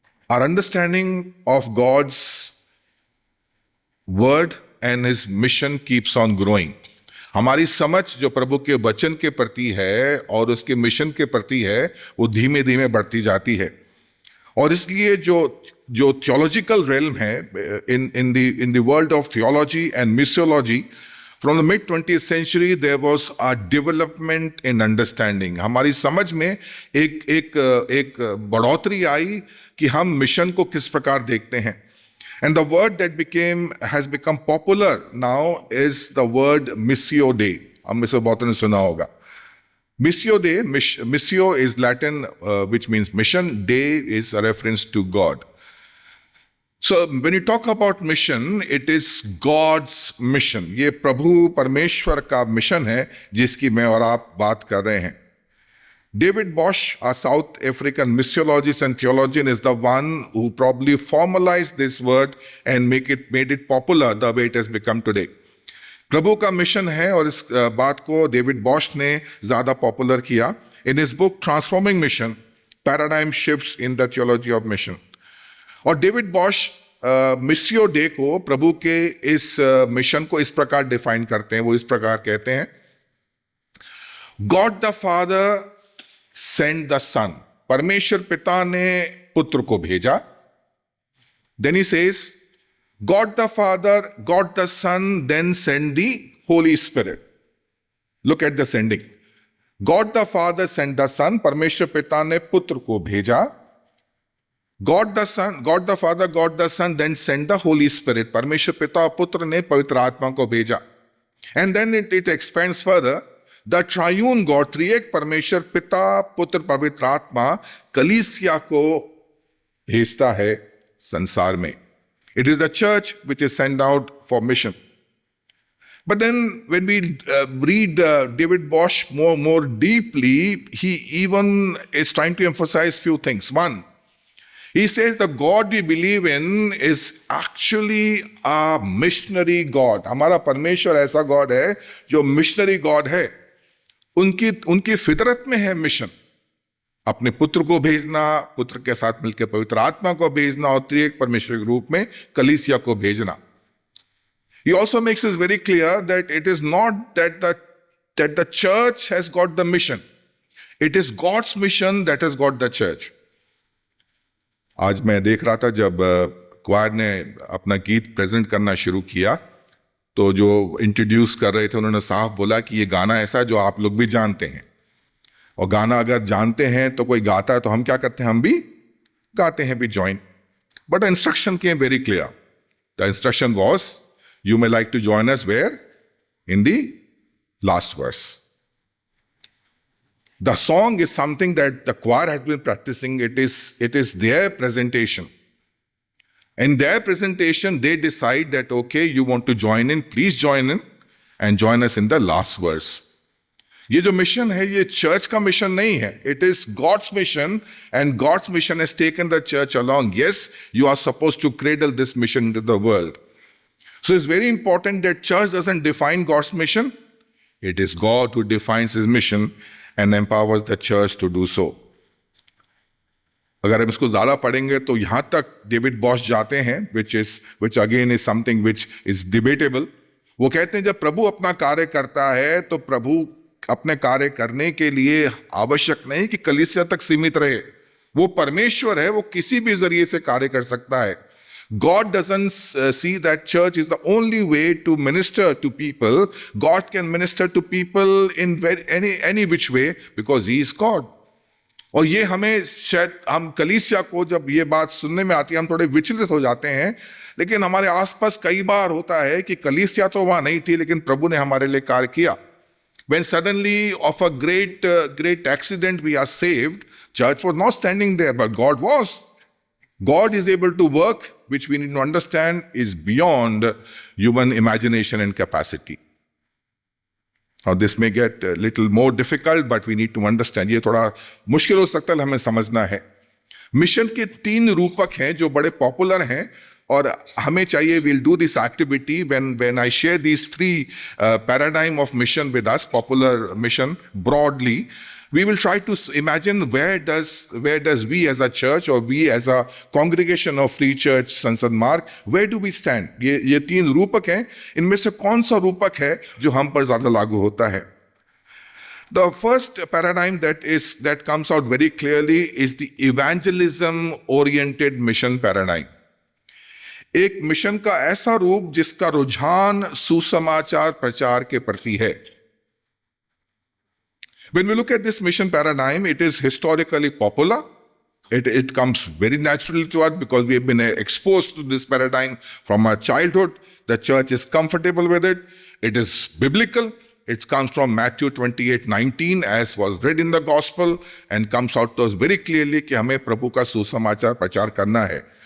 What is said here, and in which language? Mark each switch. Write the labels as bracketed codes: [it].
[en] Our understanding of God's word and his mission keeps on growing. [hi] हमारी समझ जो प्रभु के वचन के प्रति है और उसके मिशन के प्रति है, वो धीमे धीमे बढ़ती जाती है। और इसलिए जो थियोलॉजिकल रेल्म है [en] in the world of theology and missiology, from the mid 20th century there was a development in understanding. [hi] हमारी समझ में एक बढ़ोतरी आई कि हम मिशन को किस प्रकार देखते हैं। [en] And the word that has become popular now is the word missio Dei. [hi] हम मिसो बहुत ने सुना होगा। [en] Missio Dei, missio is Latin, which means mission. Dei is a reference to God. So when you talk about mission, it is God's mission. [hi] ये प्रभु परमेश्वर का mission है जिसकी मैं और आप बात कर रहे हैं। [en] David Bosch, a South African missiologist and theologian, is the one who probably formalized this word and made it popular the way it has become today. [hi] प्रभु का मिशन है और इस बात को डेविड बॉश ने ज़्यादा पॉपुलर किया। [en] In his book Transforming Mission, Paradigm Shifts in the Theology of Mission. [hi] और डेविड बॉश मिसियो डे को, प्रभु के इस मिशन को इस प्रकार डिफाइन करते हैं। वो इस प्रकार कहते हैं, [en] God the father send the son, [hi] परमेश्वर पिता ने पुत्र को भेजा। [en] Then he says God the father, God the son, then send the Holy Spirit. Look at the sending. God the father send the son, [hi] परमेश्वर पिता ने पुत्र को भेजा। [en] God the son, God the father, God the son, then send the Holy Spirit, [hi] परमेश्वर पिता और पुत्र ने पवित्र आत्मा को भेजा। [en] and then it expands further, the triune God, [hi] त्रिएक परमेश्वर पिता पुत्र पवित्र आत्मा कलीसिया को भेजता है संसार में। [en] It is the church which is send out for mission. But then when we read David Bosch more deeply, he even is trying to emphasize few things. One, he says the God we believe in is actually a missionary God. [hi] हमारा परमेश्वर ऐसा God है जो missionary God है। उनकी फितरत में है मिशन, अपने पुत्र को भेजना, पुत्र के साथ मिलकर पवित्र आत्मा को भेजना और त्रिएक परमेश्वर के रूप में कलीसिया को भेजना। [en] He also makes it very clear that it is not that the church has got the mission. It is God's mission that has got the church. [hi] आज मैं देख रहा था जब क्वायर ने अपना गीत प्रेजेंट करना शुरू किया, तो जो इंट्रोड्यूस कर रहे थे उन्होंने साफ बोला कि ये गाना ऐसा जो आप लोग भी जानते हैं, और गाना अगर जानते हैं तो कोई गाता है तो हम क्या करते हैं, हम भी गाते हैं, भी join. [en] But the instruction came very clear. The instruction was, you may like to join us where? In the last verse. The song is something that the choir has been practicing. It is their presentation. In their presentation, they decide that, okay, you want to join in, please join in and join us in the last verse. [hi] ये जो mission है ये church का mission नहीं है. [en] It is God's mission, and God's mission has taken the church along. Yes, you are supposed to cradle this mission into the world. So it's very important that church doesn't define God's mission. It is God who defines his mission and empowers the church to do so. [hi] अगर हम इसको ज़्यादा पढ़ेंगे तो यहाँ तक David Bosch जाते हैं, [en] which again is something which is debatable. [hi] वो कहते हैं जब प्रभु अपना कार्य करता है तो प्रभु अपने कार्य करने के लिए आवश्यक नहीं कि कलीसिया तक सीमित रहे. वो परमेश्वर है, वो किसी भी जरिए से कार्य कर सकता है. [en] God doesn't see that church is the only way to minister to people. God can minister to people in any which way because he is God. [hi] और ये हमें शायद हम कलीसिया को जब ये बात सुनने में आती है हम थोड़े विचलित हो जाते हैं, लेकिन हमारे आसपास कई बार होता है कि कलीसिया तो वहां नहीं थी लेकिन प्रभु ने हमारे लिए कार्य किया. [en] When suddenly of a great accident we are saved, church was not standing there, but God was. God is able to work, which we need to understand is beyond human imagination and capacity. Now this may get a little more difficult, but we need to understand. [hi] ये थोड़ा मुश्किल हो सकता है, हमें समझना है. Mission के 3 रूपक हैं जो बड़े पॉपुलर हैं और हमें चाहिए [en] we'll do this activity when I share these 3 paradigm of mission with us, popular mission broadly. We will try to imagine where does we as a church or we as a congregation of Free Church Sansad Marg, where do we stand? [hi] ये 3 रूपक हैं, इनमें से कौन सा रूपक है जो हम पर ज्यादा लागू होता है? [en] The first paradigm that comes out very clearly is the evangelism oriented mission paradigm. [hi] एक मिशन का ऐसा रूप जिसका रुझान सुसमाचार प्रचार के प्रति है. [en] When we look at this mission paradigm, it is historically popular. It comes very naturally to us because we have been exposed to this paradigm from our childhood. The church is comfortable with it. It is biblical. It comes from Matthew 28:19 as was read in the gospel and comes out to us very clearly [hi] कि हमें प्रभु का सुसमाचार प्रचार करना है.